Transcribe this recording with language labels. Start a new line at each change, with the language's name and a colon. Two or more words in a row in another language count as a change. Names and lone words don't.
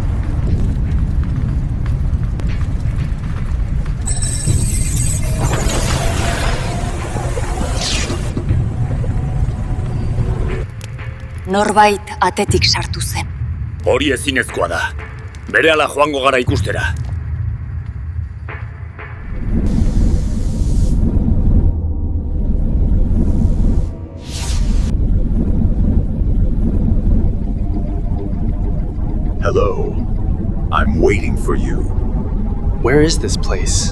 Basque: Norbait atetik sartu zen. Hori ezinezkoa da. Berehala joango gara ikustera.
English: Hello. I'm waiting for you. Where is this place?